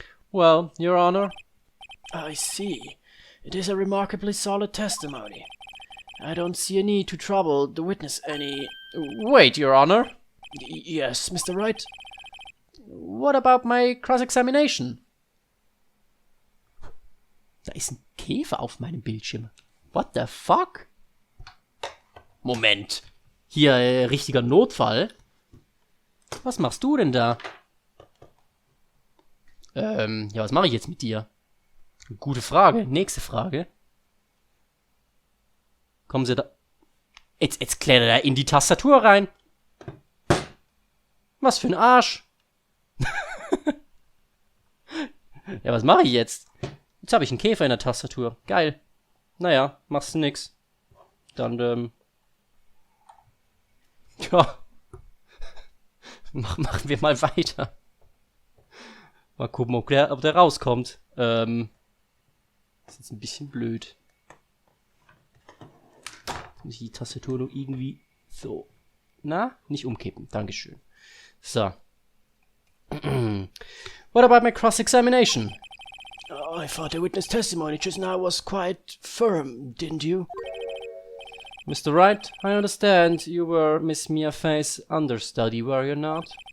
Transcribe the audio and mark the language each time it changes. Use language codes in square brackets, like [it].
[en] Well, Your Honor. I see. It is a remarkably solid testimony. I don't see a need to trouble the witness any... Wait, Your Honor. Yes, Mr. Wright. What about my cross-examination? [de] Da ist ein Käfer auf meinem Bildschirm. [en] What the fuck? Moment. [de] Hier, richtiger Notfall. Was machst du denn da? Ja, was mache ich jetzt mit dir? Gute Frage. Nächste Frage. Kommen Sie da... Jetzt klettert er in die Tastatur rein. Was für ein Arsch. Ja, was mache ich jetzt? Jetzt habe ich einen Käfer in der Tastatur. Geil. Naja, machst du nix. Dann, ja. Machen wir mal weiter. Mal gucken, ob der rauskommt. Das ist jetzt ein bisschen blöd. Jetzt muss ich die Tastatur noch irgendwie so. Na, nicht umkippen. Dankeschön. So. [en] What about my cross-examination? Oh, I thought the witness testimony just now was quite firm, didn't you? Mr. Wright, I understand you were Miss Mia Fay's understudy, were you not?